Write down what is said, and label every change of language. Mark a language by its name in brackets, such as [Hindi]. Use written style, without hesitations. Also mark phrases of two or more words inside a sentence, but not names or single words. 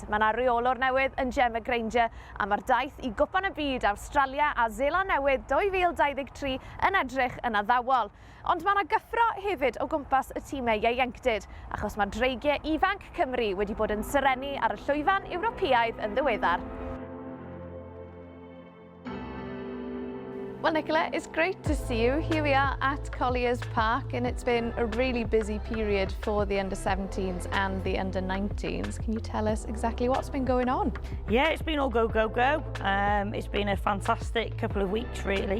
[Welsh] Mae yna reolwr newydd yn Ewropeaidd a mae'r daith i Gwpan y Byd Awstralia a Seland Newydd 2023 yn edrych yn addawol. Ond mae yna gyffro hefyd o gwmpas y tîmau ieuenctid, achos mae dreigiau ifanc Cymru wedi bod yn serennu ar y llwyfan Ewropeaidd yn ddiweddar. [English] Well, Nicola, it's great to see you. Here we are at Collier's Park, and it's been a really busy period for the under-17s and the under-19s. Can you tell us exactly what's been going on? Yeah, it's been all go, go, go. It's been a fantastic couple of weeks, really.